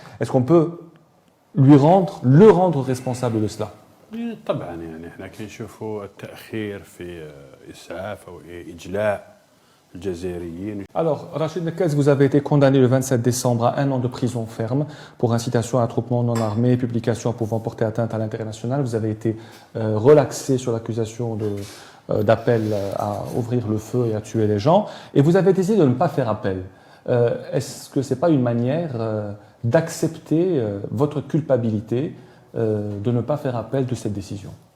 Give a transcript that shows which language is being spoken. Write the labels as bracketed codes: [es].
[fr] Est-ce qu'on peut le rendre responsable de cela? [ar] طبعا يعني احنا كنشوفوا التأخير في إسعاف أو إجلاء الجزائريين. [fr] Alors, Rachid Nekkez, vous avez été condamné le 27 décembre à 1 an de prison ferme pour incitation à attroupement non armé, publication pouvant porter atteinte à l'intérêt national. Vous avez été relaxé sur l'accusation d'appel à ouvrir le feu et à tuer les gens. Et vous avez décidé de ne pas faire appel. Est-ce que ce n'est pas une manière d'accepter votre culpabilité de ne pas faire appel de cette décision?